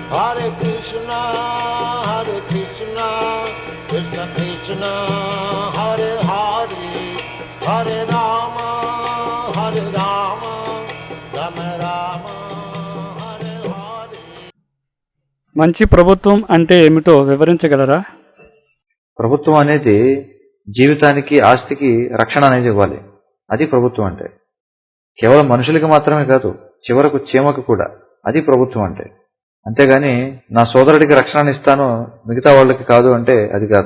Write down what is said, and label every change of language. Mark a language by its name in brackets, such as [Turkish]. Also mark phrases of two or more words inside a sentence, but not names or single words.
[Sanskrit] Hare Krishna, Krishna Krishna, Hare Hare, Hare Rama, Rama Rama, Hare Hare. [Telugu] మంచి ప్రభుత్వం అంటే ఏమిటో వివరించగలరా? ప్రభుత్వం అనేది జీవితానికి, ఆస్తికి రక్షణ అనేది ఇవ్వాలి. అది ప్రభుత్వం అంటే. కేవలం మనుషులకి మాత్రమే కాదు, చివరకు చీమకు కూడా. అది ప్రభుత్వం అంటే. అంతేగాని నా సోదరుడికి రక్షణ ఇస్తాను, మిగతా వాళ్ళకి కాదు అంటే అది కాదు.